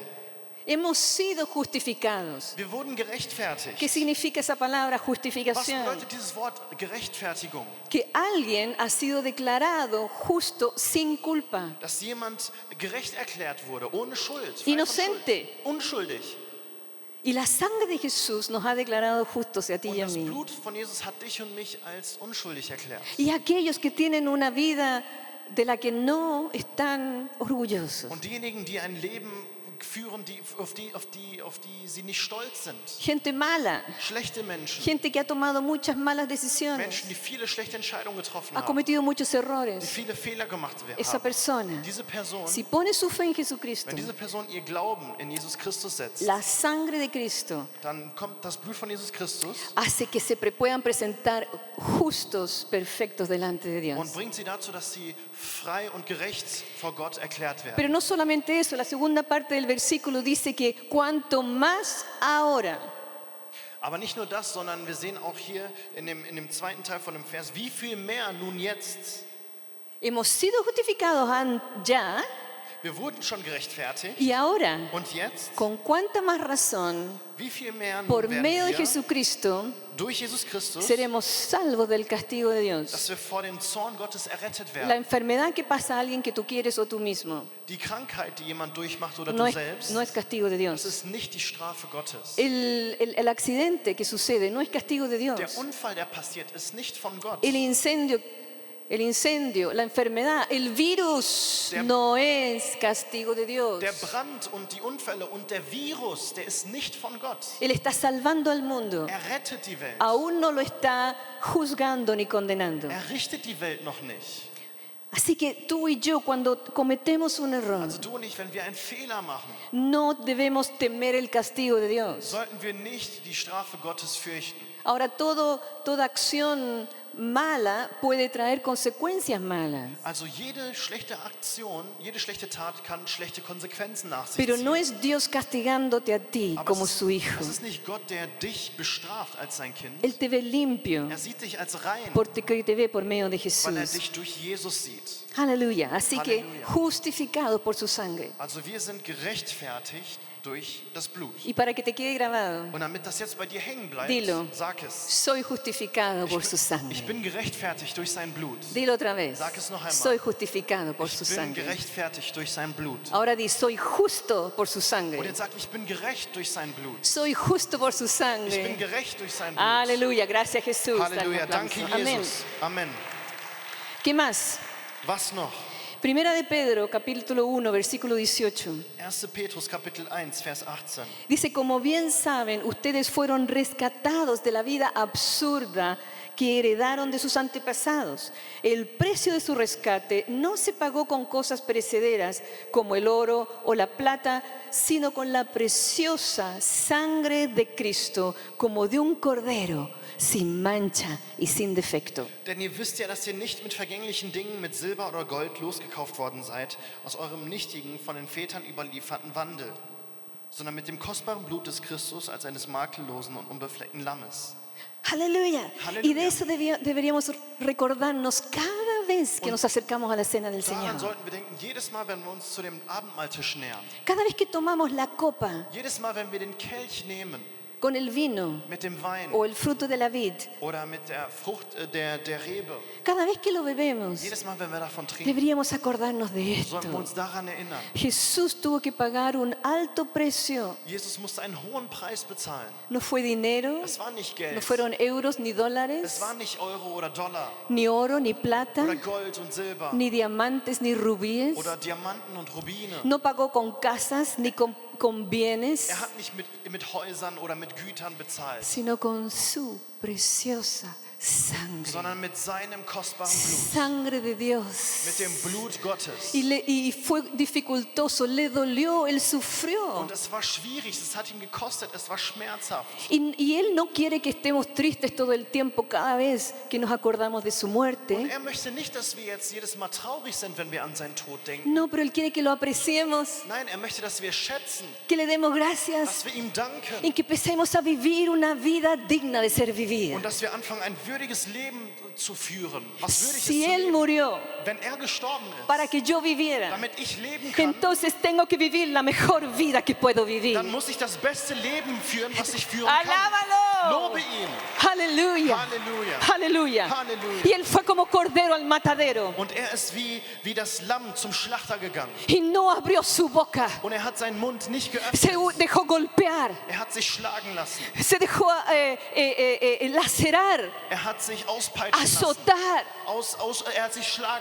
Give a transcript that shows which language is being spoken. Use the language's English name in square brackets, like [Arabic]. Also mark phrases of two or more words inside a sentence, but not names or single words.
[Spanish] Hemos sido justificados. [German] Wir wurden gerechtfertigt. [Spanish] ¿Qué significa esa palabra [German] Was [Spanish] justificación? [German] bedeutet dieses Wort Gerechtfertigung? [Spanish] Que alguien ha sido declarado justo sin culpa. [German] Dass jemand gerecht erklärt wurde, ohne Schuld. frei von [Spanish] Inocente. [German] Schuld, unschuldig. [Spanish] Y la sangre de Jesús nos ha declarado justos a ti [German] Und [Spanish] y a [German] das [Spanish] mí. [German] Blut von Jesus hat dich und mich als unschuldig erklärt. [Spanish] Y aquellos que tienen una vida de la que no están orgullosos. [German] Und diejenigen, die ein Leben führen, auf die sie nicht stolz sind. [Spanish] Gente mala, [German] Schlechte Menschen. [Spanish] gente que ha tomado muchas malas decisiones, [German] Menschen, die viele schlechte Entscheidungen getroffen [Spanish] ha [German] haben. [Spanish] cometido muchos [German] Die [Spanish] errores. [German] viele Fehler gemacht [Spanish] Esa [German] haben. [Spanish] persona, [German] Diese Person, [Spanish] si pone su fe en Jesucristo, [German] wenn diese Person ihr Glauben in Jesus Christus setzt, [Spanish] la sangre de Cristo [German] dann kommt das Blut von Jesus Christus [Spanish] hace que se puedan presentar justos, perfectos delante de [German] und [Spanish] Dios. [German] bringt sie dazu, dass sie frei und gerecht vor Gott erklärt werden. [Spanish] Pero no solamente eso, la segunda parte del versículo dice que cuanto más ahora, [German] Aber nicht nur das, sondern wir sehen auch hier in dem zweiten Teil von dem Vers, wie viel mehr nun jetzt. [Spanish] hemos sido justificados ya [German] Wir wurden schon gerechtfertigt [Spanish] y ahora, [German] und jetzt, [Spanish] con cuánta más razón, [German] wie viel mehr nun [Spanish] por [German] werden [Spanish] medio de [German] wir [Spanish] Jesucristo, [German] durch Jesus Christus, [Spanish] seremos salvos del castigo de Dios. [German] dass wir vor dem Zorn Gottes errettet [Spanish] La [German] werden. [Spanish] enfermedad que pasa a alguien que tú quieres o tú mismo [German] Die Krankheit, die jemand durchmacht oder [Spanish] no [German] du [Spanish] es, [German] selbst, [Spanish] no es castigo de [German] das [Spanish] Dios. [German] ist nicht die Strafe Gottes. [Spanish] El accidente que sucede no es castigo de Dios. [German] Der Unfall, der passiert, ist nicht von Gott. [Spanish] El incendio, la enfermedad, el virus no es castigo de Dios. [German] Der Brand und die Unfälle und der Virus, der ist nicht von Gott. [Spanish] Él está salvando al mundo. [German] Er rettet die Welt. [Spanish] Aún no lo está juzgando ni condenando. [German] Er richtet die Welt noch nicht. [Spanish] Así que tú y yo, cuando cometemos un error, [German] Also du und ich, wenn wir einen Fehler machen, [Spanish] no debemos temer el castigo de Dios. [German] sollten wir nicht die Strafe Gottes fürchten. [Spanish] Ahora, toda acción mala puede traer consecuencias malas. [German] Also jede schlechte Aktion, jede schlechte Tat kann schlechte Konsequenzen nach sich [Spanish] Pero [German] ziehen. [Spanish] no es Dios castigándote a ti [German] Aber [Spanish] como su hijo. [German] es ist nicht Gott, der dich bestraft als sein Kind. [Spanish] Él te ve limpio [German] Er sieht dich als rein, [Spanish] porque te ve por medio de [German] weil er [Spanish] Jesús. [German] dich durch Jesus sieht. [Spanish] Aleluya. Así que [German] Aleluya. [Spanish] justificado por su sangre. [German] Also wir sind gerechtfertigt durch das Blut. [Spanish] Y para que te quede grabado, [German] Und damit das jetzt bei dir hängen bleibt, [Spanish] Dilo. [German] sag es. [Spanish] soy justificado por su [German] Ich [Spanish] sangre. [German] bin gerechtfertigt durch sein Blut. [Spanish] Dilo otra vez. [German] Sag es noch einmal. [Spanish] Soy justificado por su [German] Ich bin [Spanish] sangre. [German] gerechtfertigt durch sein Blut. [Spanish] Ahora di, soy justo por su [German] Und [Spanish] sangre. [German] jetzt sag, ich bin gerecht durch sein Blut. [Spanish] Soy justo por su [German] Ich bin [Spanish] sangre. [German] gerecht durch sein Blut. [Spanish] Aleluya. Gracias Jesús. Dale un [German] Halleluja, [Spanish] aplauso. [German] danke [Spanish] Amén. [German] Jesus. Amen. [Spanish] ¿Qué más? [German] Was noch? [Spanish] Primera de Pedro, capítulo 1, versículo 18. [German] 1. Petrus Kapitel 1, Vers 18. [Spanish] Dice, como bien saben, ustedes fueron rescatados de la vida absurda que heredaron de sus antepasados. El precio de su rescate no se pagó con cosas perecederas como el oro o la plata, sino con la preciosa sangre de Cristo, como de un cordero, sin mancha y sin defecto. [German] Denn ihr wisst ja, dass ihr nicht mit vergänglichen Dingen, mit Silber oder Gold losgekauft worden seid, aus eurem nichtigen, von den Vätern überlieferten Wandel, sondern mit dem kostbaren Blut des Christus als eines makellosen und unbefleckten Lammes. [Spanish] Aleluya. [German] Aleluya. [Spanish] Y de eso deberíamos recordarnos cada vez que nos acercamos a la cena del [German] Daran [Spanish] Señor. [German] sollten wir denken, jedes Mal, wenn wir uns zu dem Abendmahltisch nähern, [Spanish] Cada vez que tomamos la copa, [German] jedes Mal, wenn wir den Kelch nehmen, [Spanish] con el vino [German] mit dem Wein [Spanish] o el fruto de la vid. [German] oder mit der Frucht der Rebe. [Spanish] Cada vez que lo bebemos, [German] Jedes Mal, wenn wir davon trinken, [Spanish] deberíamos acordarnos de [German] sollten wir [Spanish] esto. [German] uns daran erinnern. [Spanish] Jesús tuvo que pagar un alto precio. [German] Jesus musste einen hohen Preis bezahlen. [Spanish] No fue dinero, [German] Es war nicht [Spanish] no [German] Geld, [Spanish] fueron euros ni [German] es [Spanish] dólares, [German] war nicht Euro oder Dollar [Spanish] ni oro ni plata, [German] oder Gold und Silber [Spanish] ni diamantes ni rubíes. [German] oder Diamanten und Rubine. [Spanish] No pagó con casas ni con bienes, [German] Er hat nicht mit Häusern oder mit Gütern bezahlt, [Spanish] sino con su preciosa sangre. [German] sondern mit seinem kostbaren Blut, [Spanish] Sangre de Dios. [German] mit dem Blut Gottes. [Spanish] Y fue dificultoso, le dolió, él sufrió. [German] Und es war schwierig, es hat ihn gekostet, es war schmerzhaft. [Spanish] Y Él no quiere que estemos tristes todo el tiempo cada vez que nos acordamos de su [German] Und [Spanish] muerte. [German] er möchte nicht, dass wir jetzt jedes Mal traurig sind, wenn wir an seinen Tod denken. [Spanish] No, pero Él quiere que lo apreciemos, [German] Nein, er möchte, dass wir schätzen, [Spanish] que le demos gracias [German] dass wir ihm danken [Spanish] y que empecemos a vivir una vida digna de ser vivida. [German] und dass wir anfangen, ein würdiges Leben zu führen. Was würdig ist [Spanish] Si [German] zu [Spanish] Él [German] leben. [Spanish] murió [German] Wenn er gestorben [Spanish] para [German] ist, [Spanish] que yo viviera, [German] damit ich leben kann, [Spanish] entonces tengo que vivir la mejor vida que puedo vivir. [German] dann muss ich das beste Leben führen, was ich führen kann. [Spanish] ¡Alábalo! [German] Lobe ihn. [Spanish] Aleluya. [German] Halleluja. [Spanish] Aleluya. [German] Halleluja. [Spanish] Y Él fue como cordero al matadero [German] Und er ist wie das Lamm zum Schlachter gegangen. [Spanish] y no abrió su boca. [German] Und er hat seinen Mund nicht geöffnet. [Spanish] Se dejó golpear, [German] Er hat sich schlagen lassen. [Spanish] se dejó lacerar, [German] Er hat sich auspeitschen lassen. [Spanish] azotar. [German] Er hat sich schlagen